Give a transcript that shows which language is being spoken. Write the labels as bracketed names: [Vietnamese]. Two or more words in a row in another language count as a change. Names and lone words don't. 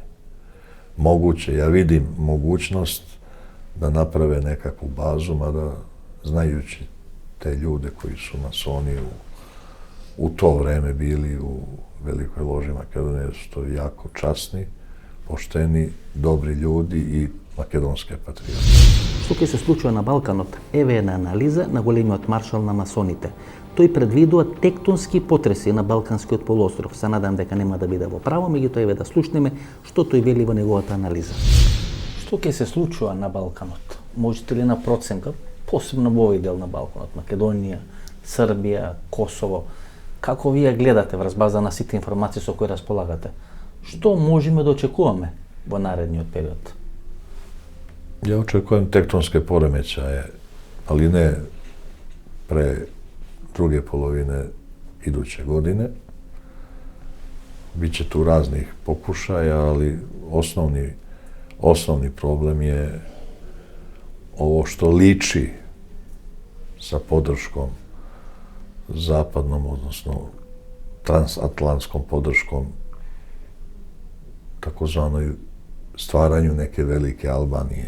[Serbian] Moguće, ja vidim mogućnost da naprave nekakvu bazu, mada znajući te ljude koji su masoni u to vreme bili u velikoj loži Makedonije, su to jako časni, pošteni, dobri ljudi i македонския патриот. [Macedonian] Што ќе се случува на Балканот? Еве една анализа на големиот маршал на масоните. Тој предвидува тектонски потреси на Балканскиот полуостров. Се надам дека нема да биде во право, меѓутоа еве да слушнеме што тој вели во неговата анализа. Што ќе се случува на Балканот? Можете ли на проценка, посебно во овој дел на Балканот, Македонија, Србија, Косово, како вие гледате врз база на сите информации со кои располагате? Што можеме да очекуваме во наредниот период? [Serbian] Ja očekujem tektonske poremećaje, ali ne pre druge polovine iduće godine. Biće tu raznih pokušaja, ali osnovni problem je ovo što liči sa podrškom zapadnom, odnosno transatlantskom podrškom takozvanoj stvaranju neke velike Albanije.